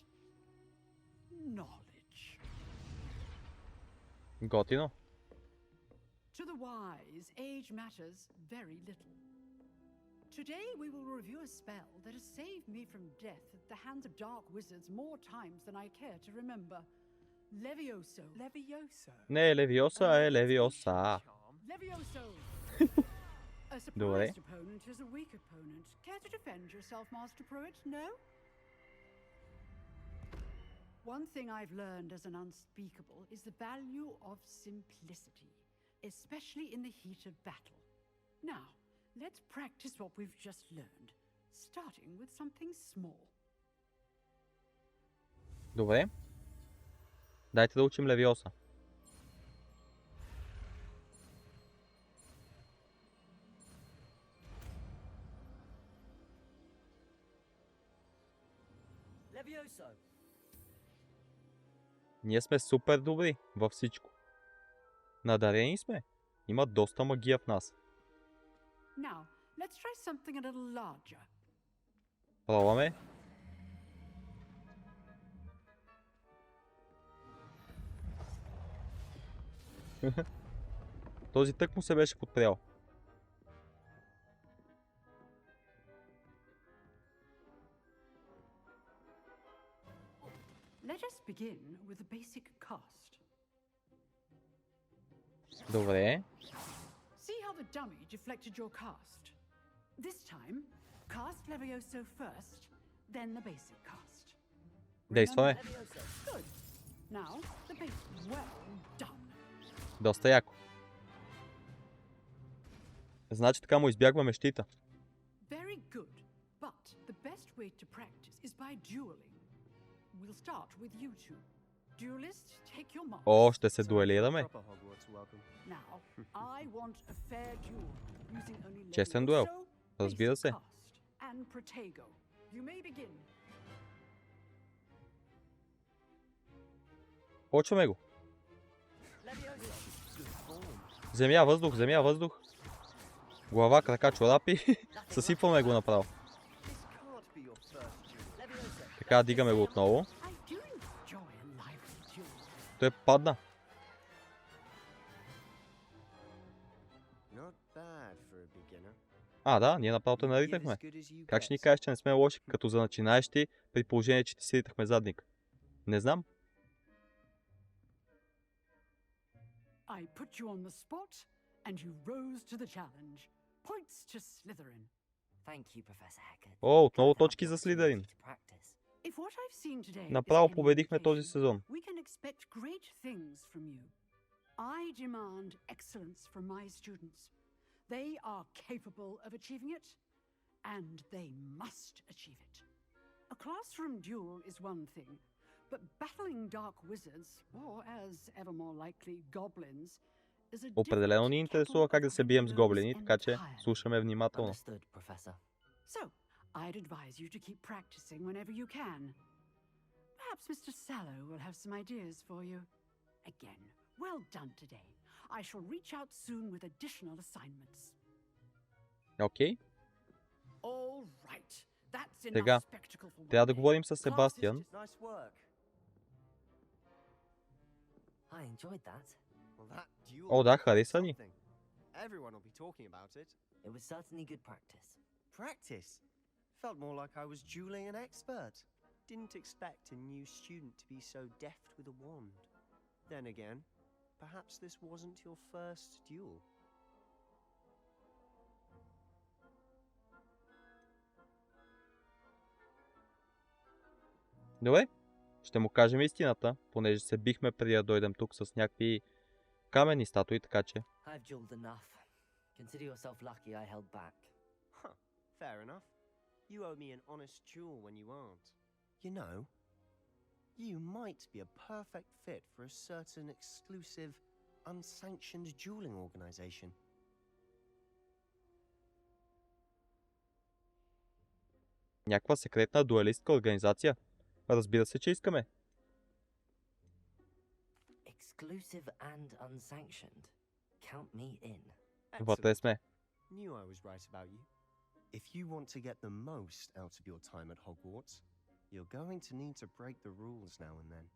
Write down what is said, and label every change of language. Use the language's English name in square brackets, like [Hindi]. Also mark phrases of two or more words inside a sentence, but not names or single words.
[English] Knowledge. [Bulgarian] Готино. [English] To the wise, age matters very little. Today we will review a spell that has saved me from death at the hands of dark wizards more times than I care to remember. Levioso. Levioso? [Bulgarian] Не е Левиоса, а е Левиоса. [English] Levioso! A [Bulgarian] Добре. [English] surprised opponent is a weak opponent. Care to defend yourself, Master Pruitt? No? One thing I've learned as an unspeakable is the value of simplicity, especially in the heat of battle. Now, let's practice what we've just learned, starting with something small. [Bulgarian] Добре. Дайте да учим Левиоса. Levioso. Ние сме супер добри във всичко. Надарени сме. Има доста магия в нас. [English] Now, let's try something a little larger. [Bulgarian] Пробваме. Този тък му се беше подпрял. [English] Let us begin with a basic cast. [Bulgarian] Добре. [English] See how the dummy deflected your cast? This time, Cast Levioso first, then the basic cast. [Bulgarian] Действаме. [English] Good. Now, the basic. Well done. [Bulgarian] Доста яко. Значи така му избягваме щита. [English] Very good. But the best way to practice is by dueling. We'll start with you two. Duelist, take your marks. [Bulgarian] О, ще се дуелираме. [English] Now, I want a fair duel using only [Bulgarian] Честен дуел. [English] Levioso, [Bulgarian] Разбира се. [English] basic cast, and Protego. You may begin. [Bulgarian] Почваме го. Земя, въздух, земя, въздух. Глава, крака, чорапи. Съсипваме го направо. Така, дигаме го отново. Той падна. А, да, ние направо те наритахме. Как ще ни кажеш, че не сме лоши като за начинаещи, при положение, че ти си ритахме задник? Не знам. [English] I put you on the spot, and you rose to the challenge. Points to Slytherin. Thank you, Professor Hackett. [Bulgarian] О, отново точки за Слизерин. [English] If what I've seen today [Bulgarian] Направо [English] is any [Bulgarian] победихме този [English] indication, [Bulgarian] сезон. [English] we can expect great things from you. I demand excellence from my students. They are capable of achieving it, and they must achieve it. A classroom duel is one thing, but battling dark wizards, or as ever more likely goblins, is a [Bulgarian] Определено ни [English] different [Bulgarian] интересува [English] kettle [Bulgarian] как да [English] of [Bulgarian] се бием с [English] red [Bulgarian] гоблини, [English] nose [Bulgarian] така че [English] entirely. [Bulgarian] слушаме внимателно. [English] Understood, Professor. So, I'd advise you to keep practicing whenever you can. Perhaps Mr. Sallow will have some ideas for you. Again, well done today. I shall reach out soon with additional assignments. [Bulgarian] Окей. [English] All right. That's [Bulgarian] Сега, [English] enough spectacle for one [Bulgarian] трябва да [English] day. [Bulgarian] говорим с [English] Class [Bulgarian] Себастиан. [English] Nice work. I enjoyed that. Well, that duel [Bulgarian] О, да, [English] was [Bulgarian] хареса ни. [English] something. Everyone will be talking about it. It was certainly good practice. Practice. Felt more like I was dueling an expert. Didn't expect a new student to be so deft with a wand. Then again, perhaps this wasn't your first duel. [Bulgarian] Добре, ще му кажем истината, понеже се бихме преди да дойдем тук с някакви каменни статуи, така че. [English] I've dueled enough. Consider yourself lucky I held back. Huh, fair enough. You owe me an honest duel when you aren't. You know, you might be a perfect fit for a certain exclusive, unsanctioned dueling organization. [Bulgarian] Някаква секретна дуалистка организация? Разбира се, че искаме. [English] Exclusive and unsanctioned. Count me in. [Bulgarian] Вътре сме. [English] Knew I was right about you. If you want to get the most out of your time at Hogwarts, you're going to need to break the rules now and then.